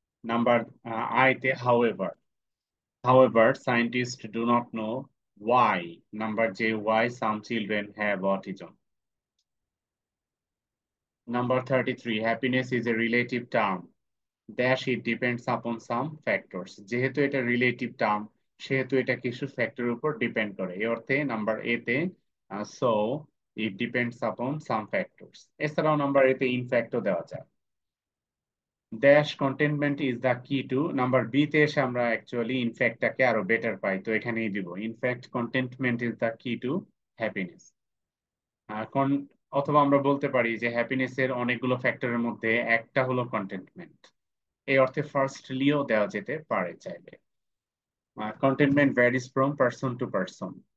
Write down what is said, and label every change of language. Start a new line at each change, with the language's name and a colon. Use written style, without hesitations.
English: Number I, however, scientists do not know why. Number J, why some children have autism. Number 33, happiness is a relative term. Dash, it depends upon some factors.
Bangla: যেহেতু এটা relative term, সেহেতু এটা কিছু ফ্যাক্টরের উপর depend করে। এই অর্থে নাম্বার এ তে
English: so it depends upon some factors.
Bangla: এছাড়াও নাম্বার এ তে
English: in fact
Bangla: দেওয়া যায়।
English: Dash, contentment is the key to.
Bangla: Number B তে এসে আমরা অ্যাকচুয়ালি in fact টাকে আরো বেটার পাই, তো এখানেই দিব
English: in fact contentment is the key to happiness.
Bangla: অথবা আমরা বলতে পারি যে হ্যাপিনেসের অনেকগুলো ফ্যাক্টরের মধ্যে একটা হলো কন্টেন্টমেন্ট। এই অর্থে ফার্স্টলিও দেওয়া যেতে পারে চাইলে।
English: Contentment varies from person to person.